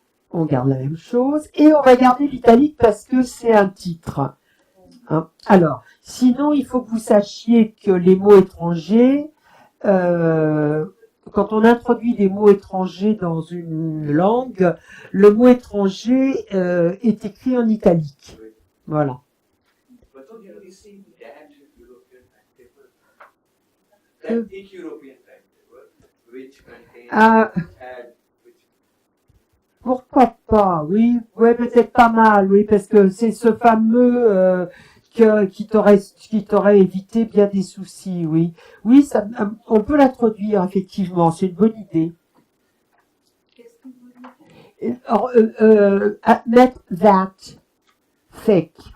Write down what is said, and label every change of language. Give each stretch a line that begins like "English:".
French: On garde la même chose. Et on va garder l'italique parce que c'est un titre. Hein. Alors, sinon, il faut que vous sachiez que les mots étrangers, quand on introduit des mots étrangers dans une langue, le mot étranger est écrit en italique. Voilà.
English: But don't you receive that European timetable? That thick European timetable, which contains Ah, which
French: pourquoi pas, oui, ouais, peut-être pas mal, oui, parce que c'est ce fameux qui t'aurait évité bien des soucis, oui. Oui, ça, on peut l'introduire, effectivement, c'est une bonne idée. Alors, mettre
English: that thick.